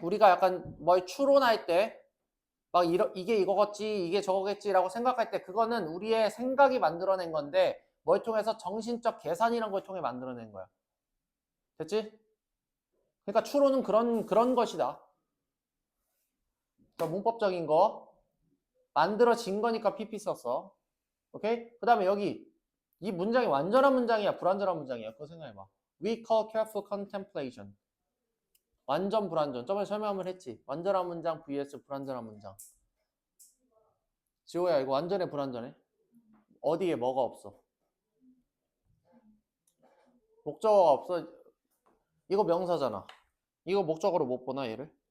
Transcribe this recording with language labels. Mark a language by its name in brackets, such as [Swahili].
[Korean] 우리가 약간 뭘 추론할 때 막 이게 이거겠지, 이게 저거겠지라고 생각할 때 그거는 우리의 생각이 만들어낸 건데 뭘 통해서 정신적 계산이란 걸 통해 만들어낸 거야. 됐지? 그러니까 추론은 그런 것이다. 그러니까 문법적인 거 만들어진 거니까 PP 썼어. 오케이? 그 다음에 여기 이 문장이 완전한 문장이야, 불완전한 문장이야. 그거 생각해봐. [English] We call careful contemplation. [Korean] 완전 불완전. 저번에 설명 한번 했지. 완전한 문장 vs 불완전한 문장. 지호야, 이거 완전해 불완전해? 어디에 뭐가 없어? 목적어가 없어. 이거 명사잖아. 이거 목적어로 못 보나 얘를?